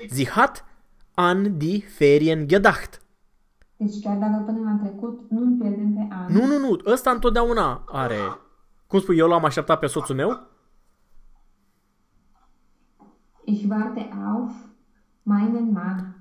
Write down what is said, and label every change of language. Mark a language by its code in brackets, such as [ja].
[de] Sie hat an die Ferien gedacht. [ro] Deci chiar dacă până la trecut nu pierdem pe Nu, [de] an. [ro] nu, nu. Ăsta întotdeauna are... Cum spui, eu l-am așteptat pe soțul meu? [de] Ich warte auf meinen Mann.